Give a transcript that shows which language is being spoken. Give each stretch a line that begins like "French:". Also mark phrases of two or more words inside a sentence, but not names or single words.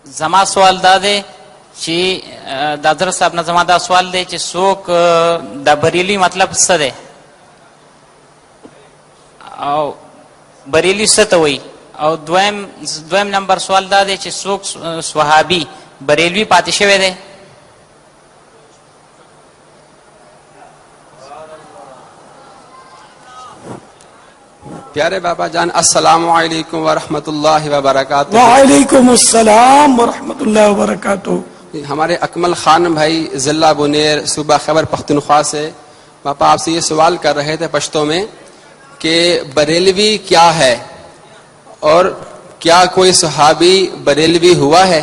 Pashto: زما سوال دا دی چې د حضرت صاحب نه زما دا سوال دی چې څوک د بریلی مطلب څه دی او بریلی څه ته وایي او دویم نمبر سوال دا دی چې څوک صحابي بریلوي پاتې شوی دی.
Urdu: پیارے بابا جان
Arabic: السلام علیکم ورحمۃ اللہ وبرکاتہ. وعلیکم السلام ورحمۃ اللہ وبرکاتہ.
Urdu: ہمارے اکمل خان بھائی ضلع بنیر صوبہ خیبر پختونخوا سے باپا آپ سے یہ سوال کر رہے تھے پشتو میں کہ بریلوی کیا ہے اور کیا کوئی صحابی بریلوی ہوا ہے؟